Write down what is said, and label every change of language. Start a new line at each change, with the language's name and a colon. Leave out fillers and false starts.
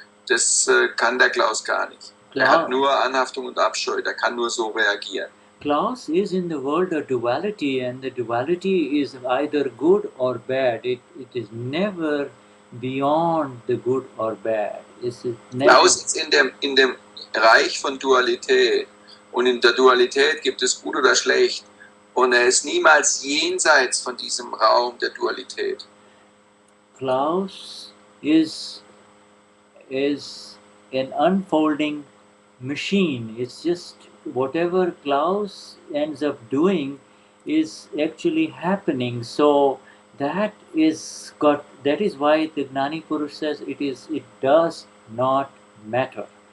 German: Das kann der Klaus gar nicht. Er hat nur Anhaftung und Abscheu, der kann nur so reagieren.
English: Klaus is in the world of duality, and the duality is either good or bad. It is never beyond the good or bad.
German: Klaus ist in dem Reich von Dualität, und in der Dualität gibt es gut oder schlecht, und er ist niemals jenseits von diesem Raum der Dualität.
English: Klaus is an unfolding machine. It's just whatever Klaus ends up doing is actually happening. So that is why the Gnani Purush says it does not matter.